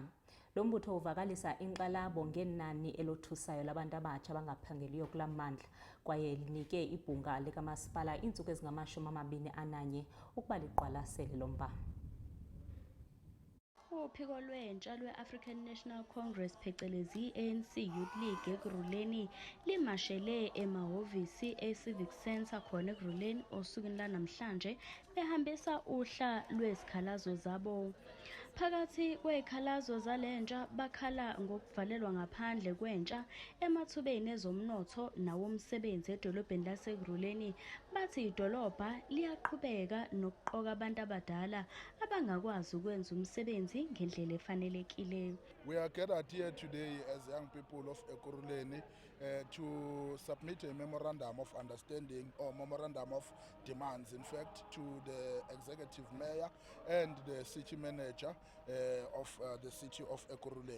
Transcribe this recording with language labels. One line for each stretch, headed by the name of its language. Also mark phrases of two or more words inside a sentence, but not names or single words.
Xhosa: Lo mbutho uvakalisa inkxalabo ngenani elothusayo labantu abatsha abangaphangeliyo kula mmandla kwaye linike ibhunga likamasipala iintsuku ezingama-21 ukuba liqwalasele lo mba.
Zulu: Uphiko lwentsha lwe-African National Congress phecelezi ANC Youth League Ekurhuleni limashele emahhovisi e-Civic Centre khona Ekurhuleni osukwini lanamhlanje behambisa uhla lwezikhalazo zabo. Phakathi kwezikhalazo zalentsha bakhala ngokuvalelwa ngaphandle kwentsha emathubeni ezomnotho nawomsebenzi edolobheni lase-Ekurhuleni. Bathi idolobha liyaqhubeka nokuqoka abantu abadala abangakwazi ukwenza umsebenzi ngendlela efanelekile.
English: We are gathered here today as young people of Ekurhuleni to submit a memorandum of understanding or memorandum of demands, in fact, to the executive mayor and the city manager of the city of Ekurhuleni.